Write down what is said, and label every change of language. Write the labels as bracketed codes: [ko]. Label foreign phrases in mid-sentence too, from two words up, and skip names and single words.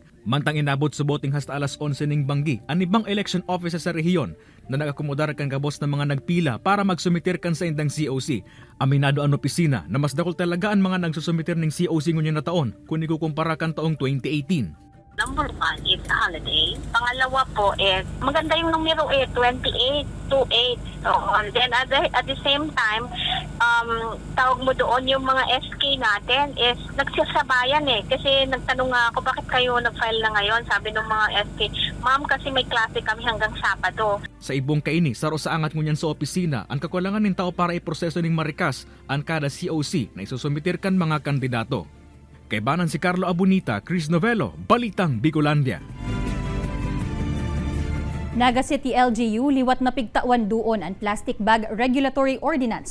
[bik] Mantang inabot suboting hasta alas 11 ning banggi ang ibang [en] election office [bik] sa rehiyon na nagakomodar kan kabos ng mga nagpila para magsumitir kan sa indang COC. Aminado ang opisina na mas dakol talaga ang mga nagsusumitir ning COC ngunyan na taon kung ikukumpara kan taong 2018. [en] Number 1 is holiday. [tl] Pangalawa po is, maganda yung numero 28, 28. [en] So, and then at the same time, [tl] tawag mo doon yung mga SK natin is nagsasabayan eh. Kasi nagtanong nga ako, bakit kayo nag-file na ngayon? Sabi ng mga SK, ma'am, kasi may klase kami hanggang Sabado. [bik] Sa ibong kaini, saro sa angat ngunyan sa opisina, ang kakulangan ng tao para iproseso ning marikas ang kada COC na isusumitir kan mga kandidato. Kay banan si Carlo Abunita, Chris Novelo, Balitang Bicolandia. Naga City LGU liwat na pigtawan doon ang Plastic Bag Regulatory Ordinance.